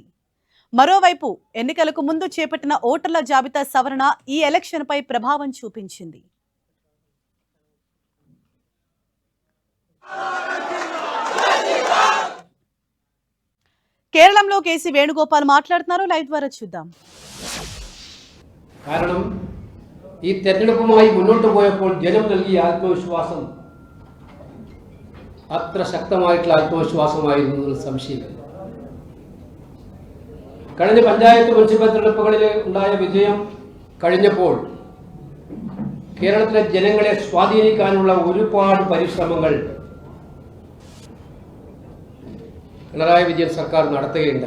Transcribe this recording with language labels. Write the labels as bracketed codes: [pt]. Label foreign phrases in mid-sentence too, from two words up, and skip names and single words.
[te] మరోవైపు ఎన్నికలకు ముందు చేపట్టిన ఓటర్ల జాబితా సవరణ ఈ ఎలక్షన్పై ప్రభావం చూపించింది. కేరళంలో కేసీ వేణుగోపాల్ మాట్లాడుతున్నారు. లైవ్ ద్వారా చూద్దాం. [ml] കാരണം ഈ തെരഞ്ഞെടുപ്പുമായി മുന്നോട്ട് പോയപ്പോൾ ജനം നൽകിയ ആത്മവിശ്വാസം അത്ര ശക്തമായിട്ടുള്ള ആത്മവിശ്വാസമായിരുന്നു സംശയമില്ല. കഴിഞ്ഞ പഞ്ചായത്ത് മുനിസിപ്പൽ തെരഞ്ഞെടുപ്പുകളിൽ ഉണ്ടായ വിജയം കഴിഞ്ഞപ്പോൾ കേരളത്തിലെ ജനങ്ങളെ സ്വാധീനിക്കാനുള്ള ഒരുപാട് പരിശ്രമങ്ങൾ പിണറായി വിജയൻ സർക്കാർ നടത്തുകയുണ്ടായി.